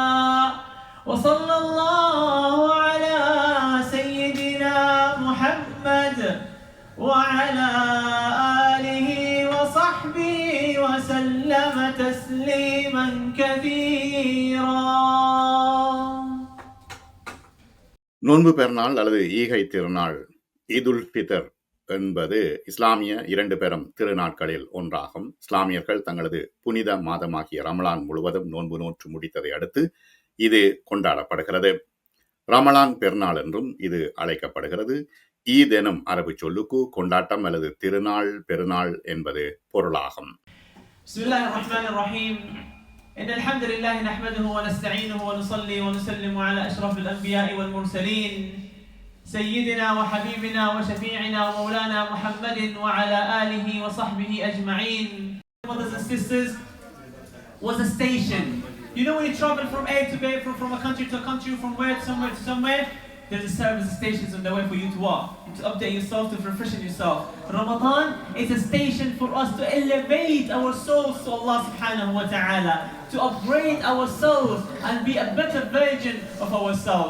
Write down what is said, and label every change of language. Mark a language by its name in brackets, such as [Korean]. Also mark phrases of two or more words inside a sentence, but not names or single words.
[Arabic] وصلى الله على سيدنا محمد وعلى آله وصحبه وسلم تسليما كثيرا. [Tamil] நோன்பு பெருநாள் அல்லது ஈகை திருநாள் ஈதுல் ஃபித்ர் என்பது இஸ்லாமிய இரண்டு பெரும் திருநாட்களில் ஒன்றாகும். இஸ்லாமியர்கள் தங்களது புனித மாதமாகிய ரமலான் முழுவதும் நோன்பு நோற்று முடித்ததை அடுத்து இது கொண்டாடப்படுகிறது. ரமலான் பெருநாள் என்றும் இது அழைக்கப்படுகிறது. ஈத் எனும் அரபு சொல்லுக்கு கொண்டாட்டம் அல்லது திருநாள் பெருநாள் என்பது பொருளாகும். [Arabic] إن الحمد لله نحمده ونستعينه ونصلي ونسلم على أشرف الأنبياء والمرسلين سيدنا وحبيبنا وشفيعنا ومولانا محمد وعلى آله وصحبه أجمعين. [English] Brothers and sisters, was a station. You know when you travel from A to B, from a country to a country, from where to somewhere to somewhere, there's a service stations on the way for you to walk, to update yourself, to refreshen yourself. Ramadan is a station for us to elevate our souls to Allah [Arabic] سبحانه وتعالى, [English] to upgrade our souls and be a better version of ourselves.